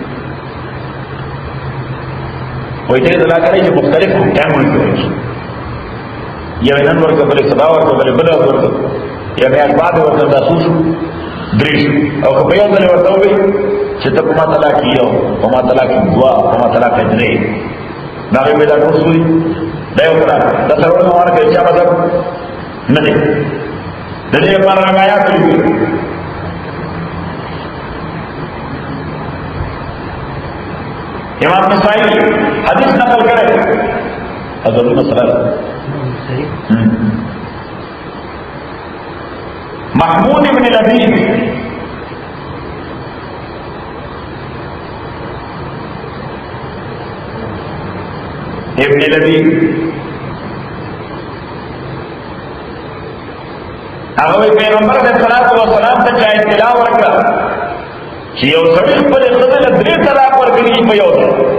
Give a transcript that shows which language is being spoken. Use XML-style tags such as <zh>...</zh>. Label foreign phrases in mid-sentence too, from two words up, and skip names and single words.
<ps>وایي درې طلاق دی چې مختلف ټایمونه کې وایي، یو نن ورکړه، بلې سبا ورکړه، بلې بله ورکړه، یا میاشت بعد ورکړه، دا څو شو؟ درې شو. او که په یو ځل ورته ووایي چې ته په ما طلاق یو، په ما طلاق دوه، په ما طلاق درې، دا هغې دا ټول څو دي؟ دا یو طلاق. دا څلورم ورکړه چا مذهب نه دی. د دې لپاره روایات لیکلي امام نسائی حدیث نقل کرے حضرت مسئلہ محمود ابن لبید هغه پیغمبر علیه الصلاۃ والسلام ته چا اطلاع ورکړه چې یو سړی خپل ښځه له درې طلاق ورکړي په یو ځل.</ps>